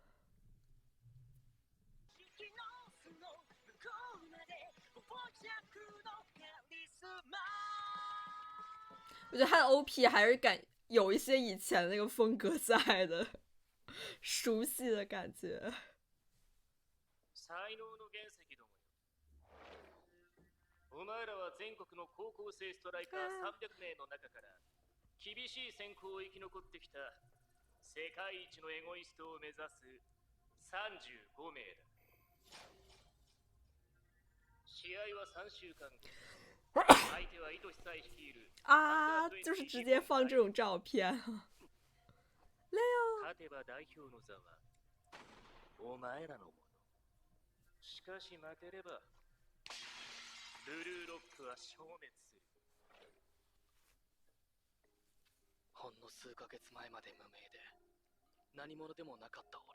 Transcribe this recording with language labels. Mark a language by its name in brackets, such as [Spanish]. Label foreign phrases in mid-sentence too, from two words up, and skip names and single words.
[Chinese] 我觉得他的 OP 还是有一些以前那个风格在的，熟悉的感觉。 [Japanese] 才能の原石どもよ。お前らは全国の高校生ストライカー300名の中から厳しい選考を生き残ってきた世界一のエゴイストを目指す35名だ。試合は3週間後。相手は愛しさえ率いる [Chinese] 啊，就是直接放这种照片。 [Japanese] 勝てば代表の座はお前らのもの。しかし負ければブルーロックは消滅する。ほんの数ヶ月前まで無名で何者でもなかった俺。